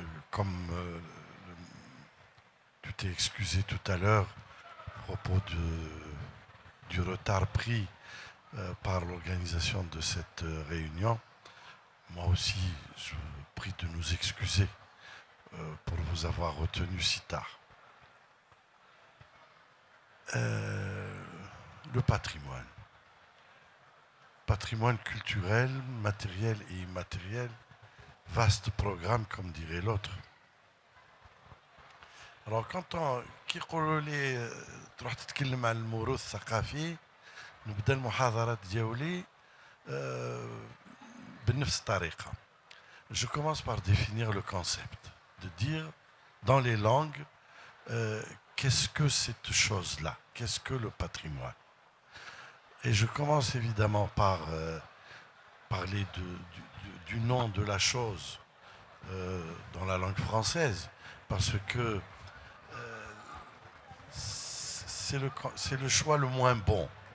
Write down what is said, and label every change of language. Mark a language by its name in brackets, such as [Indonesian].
[French] Comme tu t'es excusé tout à l'heure à propos du retard pris par l'organisation de cette réunion, moi aussi, je vous prie de nous excuser pour vous avoir retenu si tard. Le patrimoine. Patrimoine culturel, matériel et immatériel, vaste programme comme dirait l'autre. Alors quand [Arabic] كي يقولوا لي تروح تتكلم عن الموروث الثقافي نبدا المحاضرات ديالي بنفس الطريقة. [French] Je commence par définir le concept, de dire dans les langues qu'est-ce que cette chose-là, qu'est-ce que le patrimoine. Et je commence évidemment par parler du nom de la chose dans la langue française, parce que c'est le choix le moins bon.